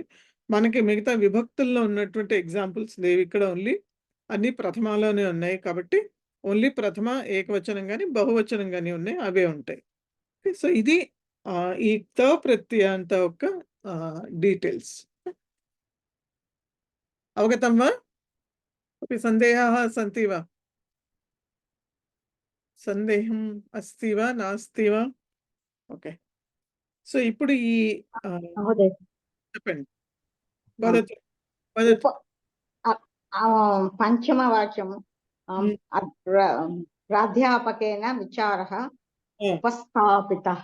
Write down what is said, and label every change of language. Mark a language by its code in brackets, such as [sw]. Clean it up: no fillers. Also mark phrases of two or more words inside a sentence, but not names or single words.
[te] మనకి మిగతా విభక్తుల్లో ఉన్నటువంటి ఎగ్జాంపుల్స్ లేవు. ఇక్కడ ఓన్లీ అన్ని ప్రథమాలోనే ఉన్నాయి కాబట్టి ఓన్లీ ప్రథమ ఏకవచనం గాని, బహువచనం గాని ఉన్నాయి, అవే ఉంటాయి. సో, ఇది ఈ త ప్రత్యయాంత యొక్క డీటెయిల్స్. [sa] अवगतं वा? अपि సందేహాः सन्ति वा? संदेहं अस्ति वा नास्ति वा? [en] okay. so, [te] ఇప్పుడు ఈ [sa] మహోదయ చెప్పండి. वदतु वदतु. पञ्चमवाक्यं प्राध्यापकेन विचारः उपस्थापितः.